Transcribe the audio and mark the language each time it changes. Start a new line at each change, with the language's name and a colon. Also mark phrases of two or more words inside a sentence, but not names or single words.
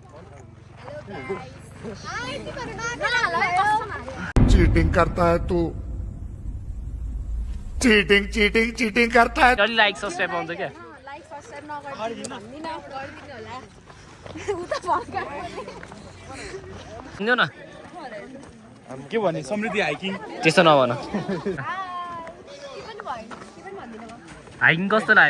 Hindi: चीटिंग करता है तू चीटिंग चीटिंग चीटिंग करता है
Nepali: अलि
English: like subscribe
Nepali: आउँछ क्या
English: like subscribe
Nepali: नगरिदिनु भन्दिनँ गरिदिनु होला उता फर्कायो सुन्यो न के भने समृद्धि हाइकिङ त्यस्तो नभन हाइकिङ कस्तो लाग्यो